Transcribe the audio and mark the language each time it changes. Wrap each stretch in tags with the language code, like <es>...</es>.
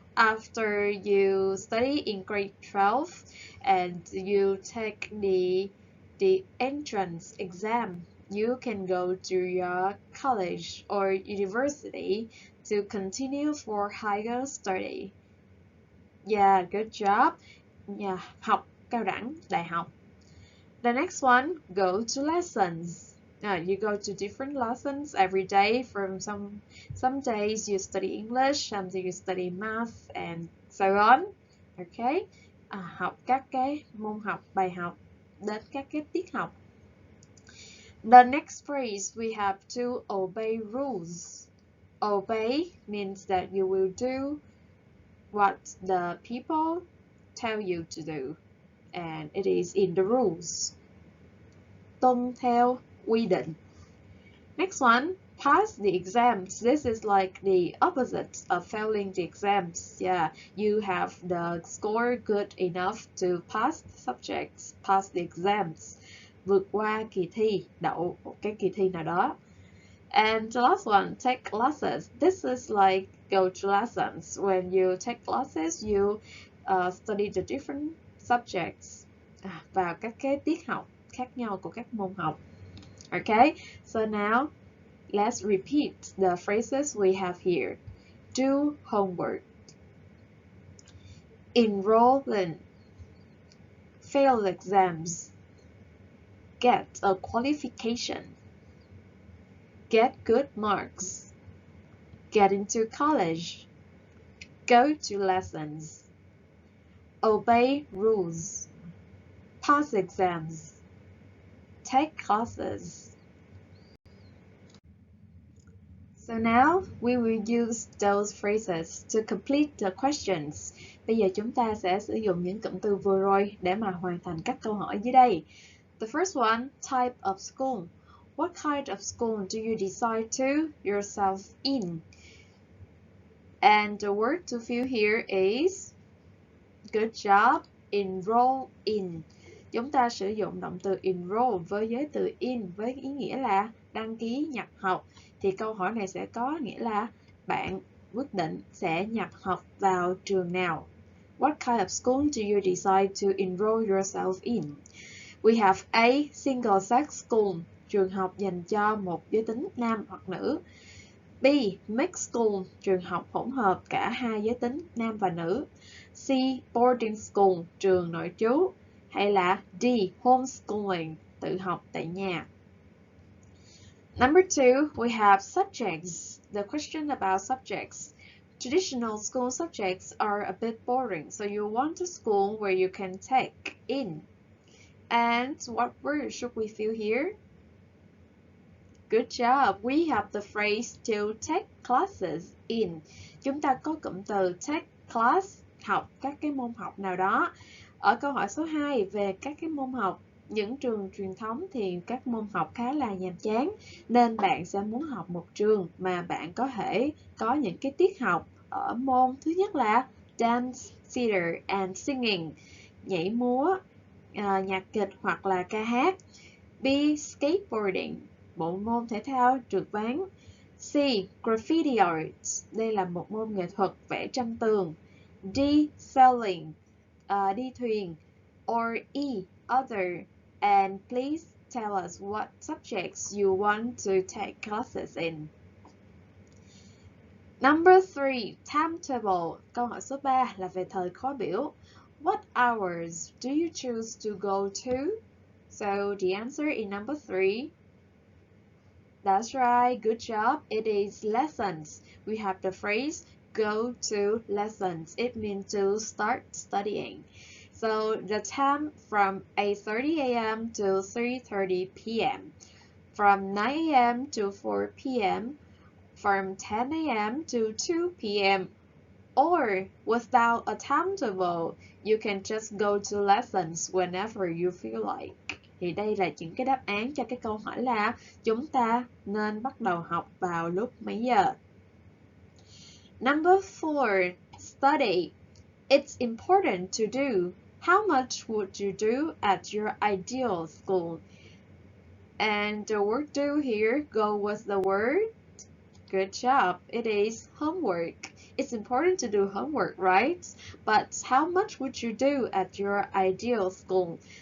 <en>After you study in grade 12 and you take the entrance exam, you can go to your college or university to continue for higher study. Yeah, good job.</en> <vi>Yeah, học cao đẳng, đại học.</vi> <en>The next one, go to lessons. You go to different lessons every day. From some days you study English, some days you study math, and so on. Okay.</en> <vi>Học các cái môn học, bài học, đến các cái tiết học.</vi> <en>The next phrase, we have to obey rules. Obey means that you will do what the people tell you to do, and it is in the rules.</en> <vi>Tuân theo quy định.</vi> <en>Next one, pass the exams. This is like the opposite of failing the exams. Yeah, you have the score good enough to pass the subjects, pass the exams.</en> <vi>Vượt qua kỳ thi, đậu một cái kỳ thi nào đó.</vi> <en>And the last one, take classes. This is like go to lessons. When you take classes, you study the different subjects.</en> <vi>Vào các cái tiết học khác nhau của các môn học.</vi> <en>Okay, so now let's repeat the phrases we have here. Do homework. Enroll in. Fail exams. Get a qualification. Get good marks. Get into college. Go to lessons. Obey rules. Pass exams. Take classes. So now we will use those phrases to complete the questions.</en> <vi>Bây giờ chúng ta sẽ sử dụng những cụm từ vừa rồi để mà hoàn thành các câu hỏi dưới đây.</vi> <en>The first one, type of school. What kind of school do you decide to yourself in? And the word to fill here is, good job, enroll in.</en> <vi>Chúng ta sử dụng động từ enroll với giới từ in với ý nghĩa là đăng ký nhập học. Thì câu hỏi này sẽ có nghĩa là bạn quyết định sẽ nhập học vào trường nào.</vi> <en>What kind of school do you decide to enroll yourself in? We have A.</en> <vi>Single sex school, trường học dành cho một giới tính nam hoặc nữ. B. Mixed school, trường học hỗn hợp cả hai giới tính nam và nữ. C. Boarding school, trường nội trú. Hay là D. Homeschooling, tự học tại nhà.</vi> <en>Number 2, we have subjects. The question about subjects. Traditional school subjects are a bit boring, so you want a school where you can take in. And what word should we fill here? Good job. We have the phrase to take classes in.</en> <vi>Chúng ta có cụm từ take class, học các cái môn học nào đó. Ở câu hỏi số 2 về các cái môn học, những trường truyền thống thì các môn học khá là nhàm chán, nên bạn sẽ muốn học một trường mà bạn có thể có những cái tiết học ở môn thứ nhất là</vi> <en>dance, theater and singing,</en> <vi>nhảy múa, nhạc kịch hoặc là ca hát. B. Skateboarding, bộ môn thể thao trượt ván. C. Graffiti art, đây là một môn nghệ thuật vẽ tranh tường.</vi> <en>D. Sailing,</en> <vi>đi thuyền.</vi> <en>Or E. Other. And please tell us what subjects you want to take classes in. Number 3. Timetable. Câu hỏi số 3 là về thời khóa biểu. What hours do you choose to go to? So the answer in number 3. That's right, good job. It is lessons. We have the phrase go to lessons. It means to start studying. So the time from 8:30 a.m. to 3:30 p.m. From 9 a.m. to 4 p.m. From 10 a.m. to 2 p.m. Or without a timetable, you can just go to lessons whenever you feel like.</en> <vi>Thì đây là những cái đáp án cho cái câu hỏi là chúng ta nên bắt đầu học vào lúc mấy giờ.</vi> <en>Number 4, study. It's important to do. How much would you do at your ideal school? And the word do here go with the word. Good job. It is homework. It's important to do homework, right? But how much would you do at your ideal school?</en>